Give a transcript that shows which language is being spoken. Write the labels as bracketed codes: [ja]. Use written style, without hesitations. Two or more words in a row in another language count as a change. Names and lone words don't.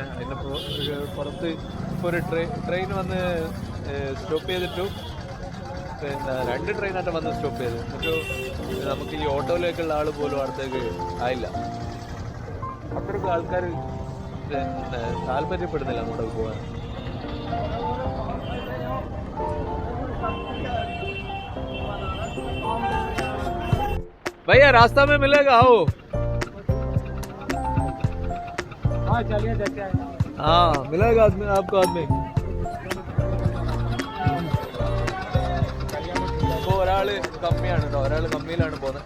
[ml] അതിനിപ്പോൾ പുറത്ത് ഇപ്പോൾ ഒരു ട്രെയിൻ വന്ന് സ്റ്റോപ്പ് ചെയ്തിട്ടു. പിന്നെ 2 ട്രെയിനായിട്ട് വന്ന് സ്റ്റോപ്പ് ചെയ്ത്. എന്നിട്ട് നമുക്ക് ഈ ഓട്ടോയിലേക്കുള്ള ആൾ പോലും അടുത്തേക്ക് ആയില്ല. അത്രയ്ക്ക് ആൾക്കാർ പിന്നെ താല്പര്യപ്പെടുന്നില്ല അങ്ങോട്ട് പോകാൻ. [hi] भैया रास्ता में मिलेगा आओ। हाँ चलिए देखते हैं। हाँ मिलेगा आदमी आपको आदमी. [ml] ഇപ്പോൾ ഒരാൾ കമ്മിയാണ് കേട്ടോ, ഒരാൾ കമ്മിയിലാണ് പോകുന്നത്.